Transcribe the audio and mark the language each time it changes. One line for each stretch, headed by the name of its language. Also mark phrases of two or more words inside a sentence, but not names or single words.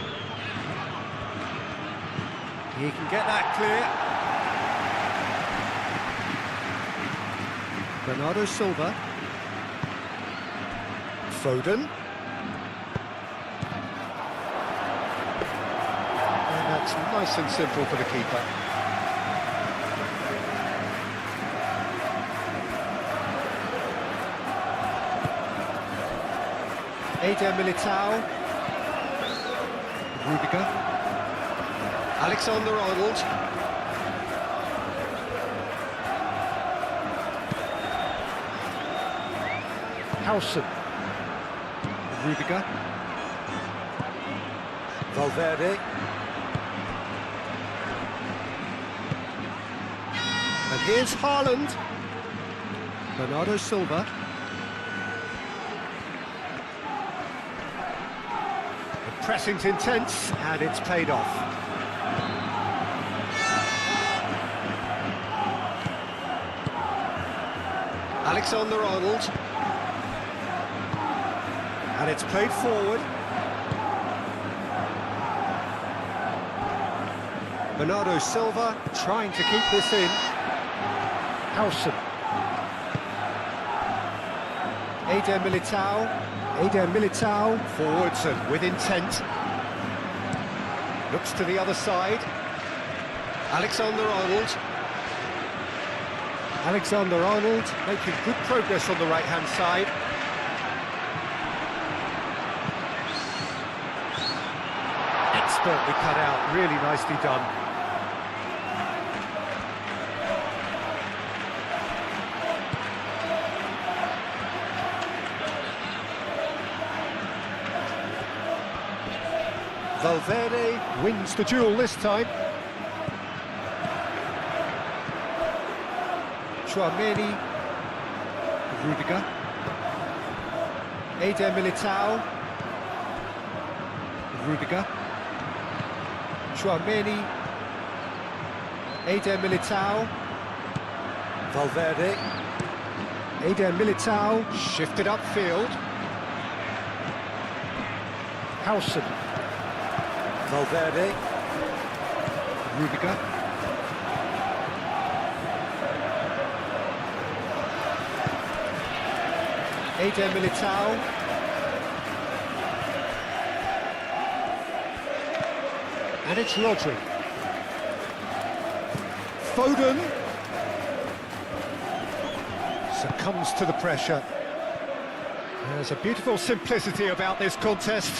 English: He can get that clear. Bernardo Silva. Foden. And that's nice and simple for the keeper. Eder Militao. Rudiger. Alexander-Arnold. Howson. Rudiger. Valverde. And here's Haaland. Bernardo Silva. The pressing's intense and it's paid off. Alexander-Arnold. And it's played forward. Bernardo Silva trying to keep this in. Howson. Eder Militao. Eder Militao forwards and with intent. Looks to the other side. Alexander-Arnold. Alexander-Arnold making good progress on the right-hand side. Expertly cut out, really nicely done. Valverde wins the duel this time. Tchouaméni, Rudiger, Eder Militao, Rudiger, Tchouaméni, Eder Militao, Valverde, Eder Militao, shifted upfield, Howson, Valverde, Rudiger, Eder Militao. And it's Rodri. Foden. Succumbs to the pressure. There's a beautiful simplicity about this contest.